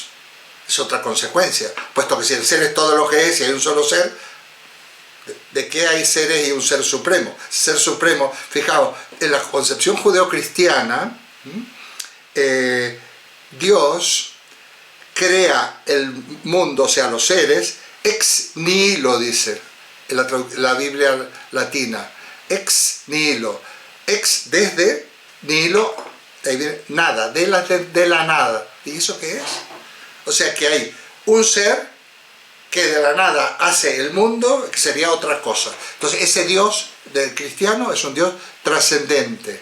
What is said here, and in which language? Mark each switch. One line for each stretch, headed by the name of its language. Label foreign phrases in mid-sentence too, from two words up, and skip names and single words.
Spanish: Es otra consecuencia, puesto que si el ser es todo lo que es y hay un solo ser, ¿de qué hay seres y un ser supremo? Ser supremo, fijaos, en la concepción judeocristiana, Dios crea el mundo, o sea, los seres,
Latin: ex nihilo,
Spanish: dice en la Biblia latina,
Latin: ex nihilo,
Spanish: ex desde, nihilo, ahí viene, nada, de la nada. ¿Y eso qué es? O sea que hay un ser que de la nada hace el mundo, que sería otra cosa. Entonces ese Dios del cristiano es un Dios trascendente.